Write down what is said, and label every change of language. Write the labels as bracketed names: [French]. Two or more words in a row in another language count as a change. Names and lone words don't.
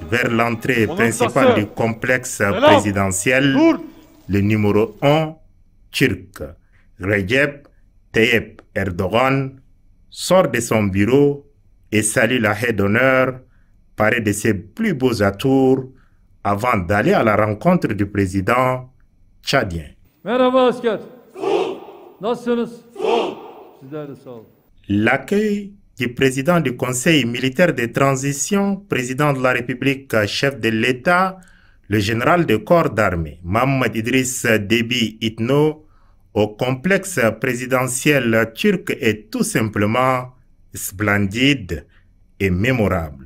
[French] vers l'entrée principale du complexe présidentiel, le numéro 1 turc, Recep Tayyip Erdogan, sort de son bureau et salue la haie d'honneur parée de ses plus beaux atours avant d'aller à la rencontre du président tchadien. [Turkish] Merhaba asker. Nasılsınız? Sizler de sağ olun. [French] L'accueil du président du Conseil militaire de transition, président de la République, chef de l'État, le général de corps d'armée, Mohamed Idriss Déby Itno, au complexe présidentiel turc est tout simplement splendide et mémorable.